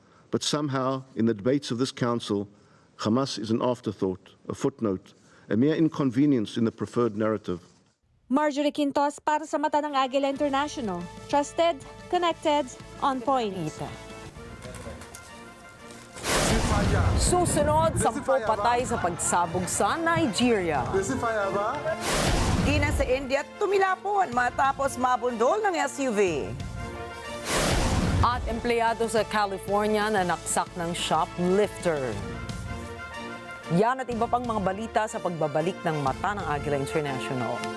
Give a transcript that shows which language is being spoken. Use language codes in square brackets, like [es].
[en] But somehow, in the debates of this council, Hamas is an afterthought, a footnote, a mere inconvenience in the preferred narrative. [tl] Marjorie Quintos para sa Mata ng Agila International. [en] Trusted, connected, on point. [tl] Susunod, 10 patay sa pagsabog sa Nigeria. Gina sa India, tumilapon matapos mabundol ng SUV. At empleyado sa California na naksak ng shoplifter. Yan at iba pang mga balita sa pagbabalik ng Mata ng Agila International.